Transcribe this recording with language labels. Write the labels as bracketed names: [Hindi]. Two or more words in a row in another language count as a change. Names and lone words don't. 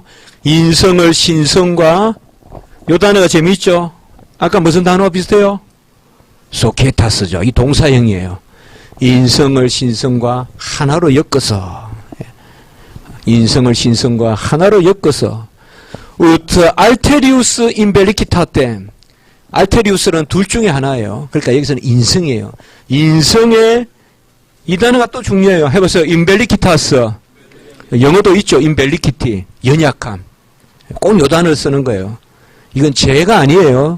[Korean] 인성을 신성과, 요 단어가 재미있죠? 아까 무슨 단어와 비슷해요? 소케타스죠. 이 동사형이에요. 인성을 신성과 하나로 엮어서, 인성을 신성과 하나로 엮어서 [Latin] ut alterius imbellicitate. [Korean] 알테리우스는 둘 중에 하나예요. 그러니까 여기서는 인성이에요. 인성의 이 단어가 또 중요해요. 해보세요. 임벨리키타스. 영어도 있죠. 임벨리키티. 연약함. 꼭 요 단어를 쓰는 거예요. 이건 죄가 아니에요.